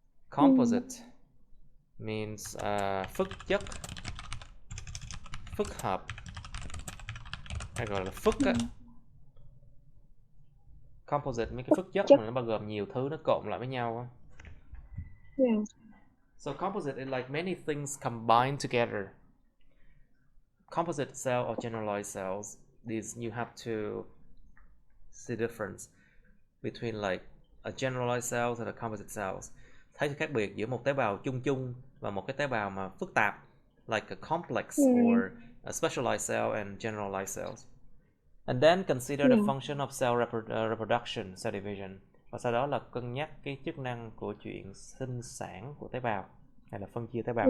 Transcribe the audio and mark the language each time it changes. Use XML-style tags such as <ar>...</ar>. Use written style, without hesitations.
<en>Composite means</en> <vi>phức chất, phức hợp, hay gọi là phức á. Composite mấy cái phức chất mà nó bao gồm nhiều thứ nó cộm lại với nhau á.</vi> <en>So composite is like many things combined together. Composite cell or generalized cells, these you have to see difference between like a generalized cells and a composite cells.</en> <vi>Thấy sự khác biệt giữa một tế bào chung và một cái tế bào mà phức tạp,</vi> <en>like a complex or a specialized cell and generalized cells. And then consider the function of cell reproduction, cell division.</en> <vi>Và sau đó là cân nhắc cái chức năng của chuyện sinh sản của tế bào hay là phân chia tế bào.</vi>